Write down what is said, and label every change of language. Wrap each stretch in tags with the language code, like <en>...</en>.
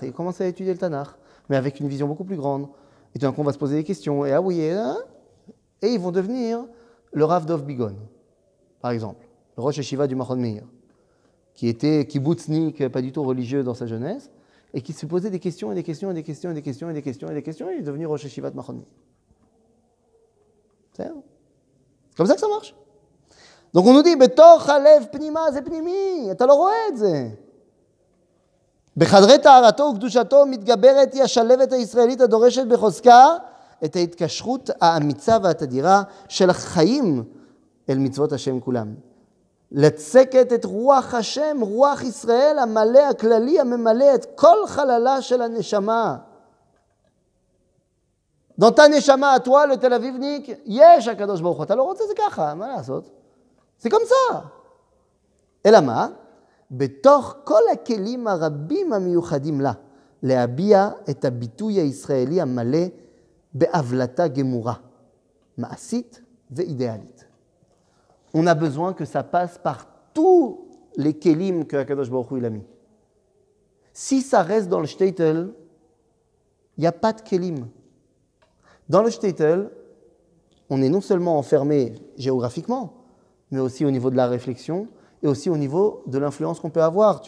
<fr>Ils commencent à étudier le Tanakh, mais avec une vision beaucoup plus grande. Et tout d'un coup, on va se poser des questions. Et ah oui, et ils vont devenir le Rav Dov Bigon, par exemple, le Rosh Yeshiva du Mahon Meir, qui était kibbutznik, pas du tout religieux dans sa jeunesse, et qui se posait des questions et des questions et des questions et des questions et des questions et des questions, et il est devenu Rosh Yeshiva de Mahon Meir. C'est comme ça que ça marche. Donc on nous dit,</fr> <he>Betoch halev pnima ze pnimi, אתה לא רואה את זה. בחדרי טהרתו וקדושתו מתגברת היא השלבת הישראלית הדורשת בחוזקה את ההתקשרות האמיצה והתדירה של החיים אל מצוות השם כולם. לצקת את רוח השם, רוח ישראל המלא הכללי הממלא את כל חללה של הנשמה.</he> <fr>Dans ta neshama à toi, le Tel Avivnik, yesh הקדוש ברוך הוא.</fr> <he>אתה לא רוצה זה ככה, מה לעשות? זה</he> <fr>comme ça.</fr> <he>אלא מה? בתוך כל הכלים הרבים המיוחדים לה, להביע את הביטוי הישראלי המלא בהבלטה גמורה, מעשית ואידיאלית.</he> <fr>On a besoin que ça passe par tous les kelim que Akadosh Baruch Hu il a mis. Si ça reste dans le shtetl, il n'y a pas de kelim. Dans le shtetl, on est non seulement enfermé géographiquement, mais aussi au niveau de la réflexion et aussi au niveau de l'influence qu'on peut avoir.</fr>